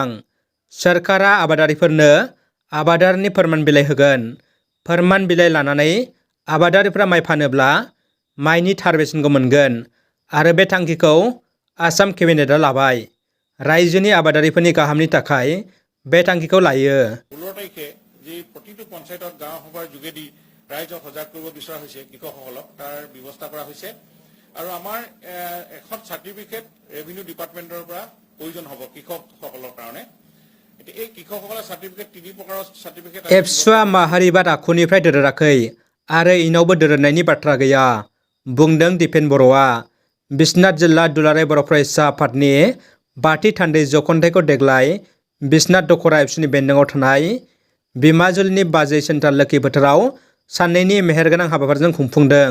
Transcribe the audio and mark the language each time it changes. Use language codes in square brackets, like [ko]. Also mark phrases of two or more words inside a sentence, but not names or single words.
[brx] सोरखारा आबादारिफोरनो आबादारिनि फोरमान बिलाइ होगोन। फोरमान बिलाइ लानानै आबादारिफोरा माइ फानोब्ला माइनि थार बेसेनखौ मोनगोन आरो बे थांखिखौ आसाम केबिनेटआ लाबाय। रायजोनि आबादारिफोरनि गाहामनि थाखाय बे थांखिखौ लायो। [as] 16 তাৰিখে যি প্ৰতিটো পঞ্চায়তত গাঁও সভাৰ যোগেদি ৰাইজক সজাগ কৰিব বিচৰা হৈছে, কৃষকসকলক তাৰ ব্যৱস্থা কৰা হৈছে। আৰু আমাৰ এখন চাৰ্টিফিকেট [en] revenue department [as] পৰা প্ৰয়োজন হ'ব কৃষকসকলৰ কাৰণে। এই কৃষকসকলৰ চাৰ্টিফিকেট 3 প্ৰকাৰৰ চাৰ্টিফিকেট আছে। [brx] एबसुआ माहारिबाद आखुनिफ्राय दोरोराखै आरो इनावबो दोरोदनायनि बाथ्रा गैया, बुंदों दिपेन बर'आ। बिश्वनाथ जिल्ला दुलाराय बर' फरायसा आफादनि बाथि थान्दै जखन्थाइखौ देग्लाय बिश्वनाथ दखरा एबसुनि बेन्दोङाव थानाय बिमाजुलिनि बाजै सेन्ट्रेल लोखि फोथाराव साननैनि मेहेरगोनां हाबाफारिजों खुंफुंदों।